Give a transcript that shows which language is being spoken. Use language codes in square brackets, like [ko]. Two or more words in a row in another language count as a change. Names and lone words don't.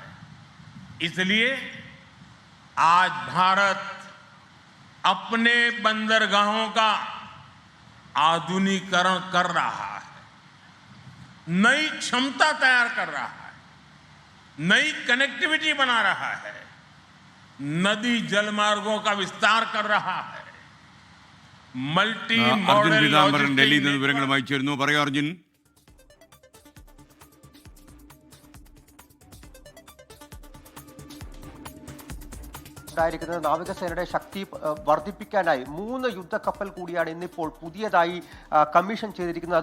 [hi] इसलिए आज भारत अपने बंदरगाहों का आधुनिकीकरण कर रहा है, नई क्षमता तैयार कर रहा है, नई कनेक्टिविटी बना रहा है, नदी जलमार्गों का विस्तार कर रहा है. [ml] മൾട്ടി അർജുൻ പീതാംബരൻ ഡൽഹിയിൽ നിന്ന് വിവരങ്ങളുമായി ചേരുന്നു. പറയൂ അർജുൻ. നാവികസേനയുടെ ശക്തി വർദ്ധിപ്പിക്കാനായി 3 യുദ്ധക്കപ്പൽ കൂടിയാണ് ഇന്നിപ്പോൾ പുതിയതായി കമ്മീഷൻ ചെയ്തിരിക്കുന്നത്.